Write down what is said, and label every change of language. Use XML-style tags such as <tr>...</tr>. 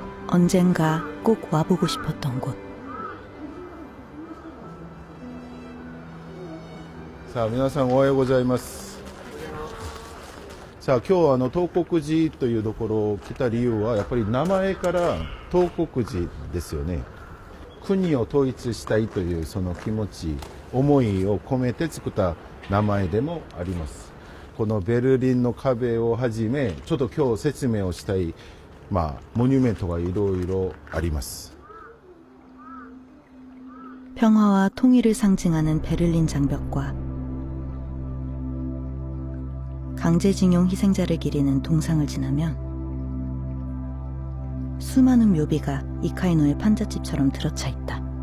<ko>언젠가 꼭 와보고 싶었던 곳.</ko> <ja>さあ皆さんおはようございます。さあ今日は東国寺というところを来た理由はやっぱり名前から東国寺ですよね。国を統一したいというその気持ち思いを込めて作った名前でもあります。このベルリンの壁をはじめちょっと今日説明をしたいモニュメントがいろいろあります。</ja> <ko>평화와 통일을 상징하는 베를린 장벽과 강제징용 희생자를 기리는 동상을 지나면 수많은 묘비가 이카이노의 판잣집처럼 들어차 있다.</ko>